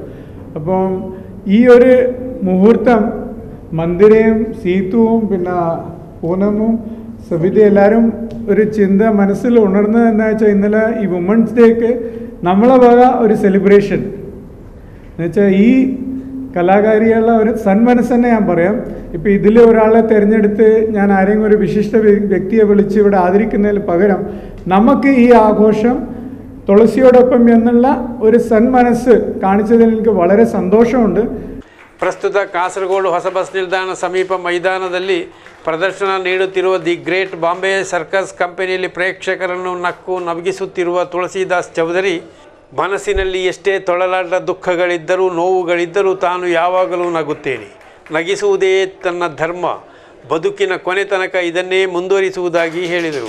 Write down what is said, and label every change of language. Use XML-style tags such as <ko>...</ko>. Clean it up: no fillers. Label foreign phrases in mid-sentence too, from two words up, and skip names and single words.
<ml>അപ്പം ഈ ഒരു മുഹൂർത്തം മന്ദിരയും സീത്തുവും പിന്നെ പൂനമും സവിത എല്ലാവരും ഒരു ചിന്ത മനസ്സിൽ ഉണർന്നത് എന്താ വെച്ചാൽ ഇന്നലെ ഈ</ml> <en>women's day</en> <ml>നമ്മളെ വക ഒരു സെലിബ്രേഷൻ എന്നുവെച്ചാൽ ഈ കലാകാരികളുടെ ഒരു സന്മനസ് തന്നെ ഞാൻ പറയാം. ഇപ്പോൾ ഇതിൽ ഒരാളെ തിരഞ്ഞെടുത്ത് ഞാൻ ആരെങ്കിലും ഒരു വിശിഷ്ട വ്യക്തിയെ വിളിച്ച് ഇവിടെ ആദരിക്കുന്നതിന് പകരം നമുക്ക് ഈ ആഘോഷം തുളസിയോടൊപ്പം എന്നുള്ള ഒരു സന്മനസ് കാണിച്ചതിൽ എനിക്ക് വളരെ സന്തോഷമുണ്ട്.</ml> <kn>ಪ್ರಸ್ತುತ ಕಾಸರಗೋಡು ಹೊಸ ಬಸ್ ನಿಲ್ದಾಣ ಸಮೀಪ ಮೈದಾನದಲ್ಲಿ ಪ್ರದರ್ಶನ ನೀಡುತ್ತಿರುವ ದಿ ಗ್ರೇಟ್ ಬಾಂಬೆ ಸರ್ಕಸ್ ಕಂಪನಿಯಲ್ಲಿ ಪ್ರೇಕ್ಷಕರನ್ನು ನಕ್ಕು ನಗಿಸುತ್ತಿರುವ ತುಳಸಿದಾಸ್ ಚೌಧರಿ ಮನಸ್ಸಿನಲ್ಲಿ ಎಷ್ಟೇ ತೊಳಲಾಟ ದುಃಖಗಳಿದ್ದರೂ ನೋವುಗಳಿದ್ದರೂ ತಾನು ಯಾವಾಗಲೂ ನಗುತ್ತೇನೆ, ನಗಿಸುವುದೇ ತನ್ನ ಧರ್ಮ, ಬದುಕಿನ ಕೊನೆ ತನಕ ಇದನ್ನೇ ಮುಂದುವರಿಸುವುದಾಗಿ ಹೇಳಿದರು.</kn>